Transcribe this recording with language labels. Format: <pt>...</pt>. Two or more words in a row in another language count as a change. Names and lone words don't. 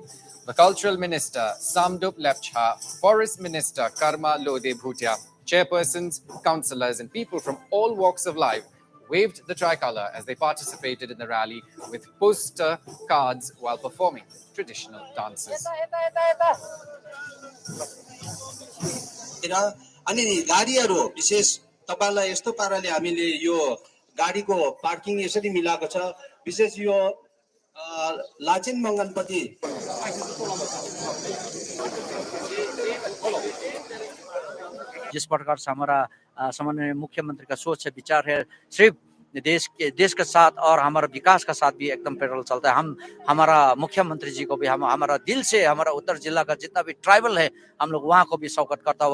<en>The Cultural Minister Samdup Lepcha, Forest Minister Karma Lode Bhutia, chairpersons, councillors, and people from all walks of life waved the tricolour as they participated in the rally with poster cards while performing traditional dances.</en> <ne>अनि गाडीहरु विशेष तपाईलाई यस्तो पाराले हामीले यो गाडीको पार्किङ यसरी मिलाएको छ विशेष यो लाचेन मंगनपति</ne> <hi>जिस प्रकार से हमारा सामान्य मुख्यमंत्री का सोच है विचार है सिर्फ देश के साथ और हमारा विकास का साथ भी एकदम पैरेलल चलता है। हम हमारा मुख्यमंत्री जी को भी हम हमारा दिल से हमारा उत्तर जिला का जितना भी ट्राइबल है हम लोग वहाँ को भी स्वागत करता है।</hi>